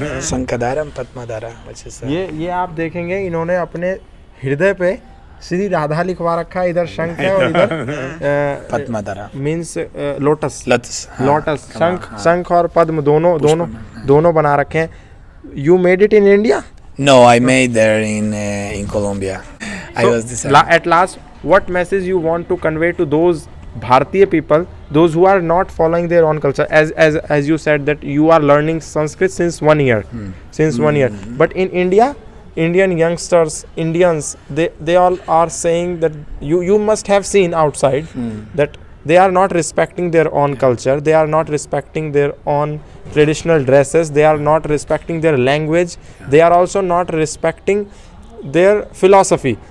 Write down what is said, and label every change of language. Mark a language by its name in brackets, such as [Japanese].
[English] Shankadara and Padma Dara, which is [Hindi] ये आप देखेंगे इन्होंने अपने हृदय पे श्री राधा लिखवा रखा है, इधर शंख है और इधर [English] Padma Dara means lotus lotus. [Hindi] शंख और पद्म दोनों बना रखे हैं. [English] You made it in India? No, I made there in Colombia. I was deciding. At last, what message you want to convey to those Bharatiya people, those who are not following their own culture? As you said that you are learning Sanskrit since 1 year, but in India, Indian youngsters, Indians, they all are saying that you must have seen outside that they are not respecting their own culture, they are not respecting their own traditional dresses, they are not respecting their language, they are also not respecting their philosophy.